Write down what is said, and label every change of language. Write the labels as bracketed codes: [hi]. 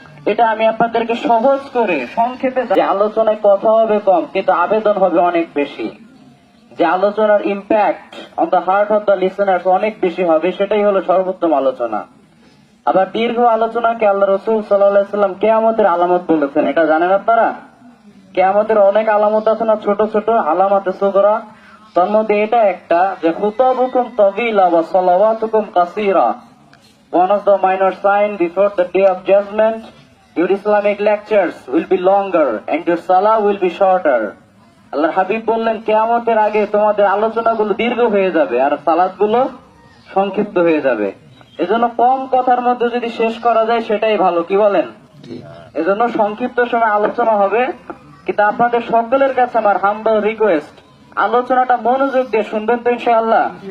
[bn] এটা আমি আপনাদেরকে সহজ করে সংক্ষেপে, যে আলোচনায় কথা হবে কম কিন্তু আবেদন হবে অনেক বেশি, যে আলোচনার [en] impact on the heart of the listeners [bn] অনেক বেশি হবে, সেটাই হলো সর্বোত্তম আলোচনা। আবার দীর্ঘ আলোচনাকে আল্লাহ রাসূল সাল্লাল্লাহু আলাইহি ওয়াসাল্লাম কিয়ামতের আলামত বলেছেন। এটা জানেন আপনারা? কিয়ামতের অনেক আলামত আছে না, ছোট ছোট আলামাতে সুগরা। তার মধ্যে এটা একটা, যে [ar] খুতাবুকুম তাবিলা ওয়া সালাওয়াতুকুম কাসীরা। [en] One of the minor sign before the day of judgment, your Islamic lectures will be longer and your salah will be shorter. [bn] আল্লাহর হাবিব বললেন, কিয়ামতের আগে তোমাদের আলোচনাগুলো দীর্ঘ হয়ে যাবে আর সালাতগুলো সংক্ষিপ্ত হয়ে যাবে। এজন্য কম কথার মধ্যে যদি শেষ করা যায় সেটাই ভালো, কি বলেন? এজন্য সংক্ষিপ্ত সময় আলোচনা হবে। কিন্তু আপনাদের সকলের কাছে আমার [en] humble request, [bn] আলোচনাটা মনোযোগ দিয়ে শুনবেন তো ইনশাআল্লাহ।